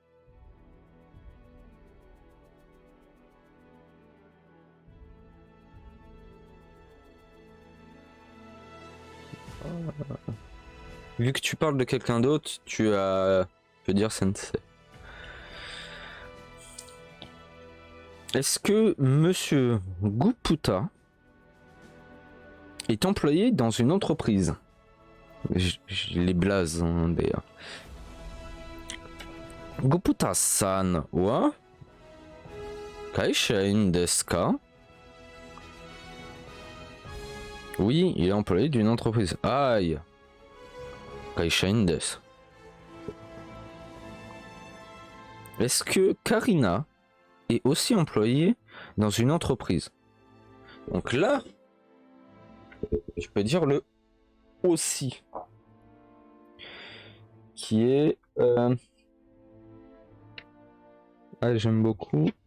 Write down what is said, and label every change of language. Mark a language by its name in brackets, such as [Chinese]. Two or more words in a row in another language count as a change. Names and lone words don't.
[French] Vu que tu parles de quelqu'un d'autre, tu peux dire sensei. Est-ce que Monsieur Guputa est employé dans une entreprise? Je les blase hein, d'ailleurs. [Japanese] Guputaさんは会社員ですか? [French] Oui, il est employé d'une entreprise. Aïe. [Japanese] 会社員です. [French] Est-ce que Karina est aussi employée dans une entreprise? Donc là, je peux dire le aussi. Qui est... Ah, j'aime beaucoup.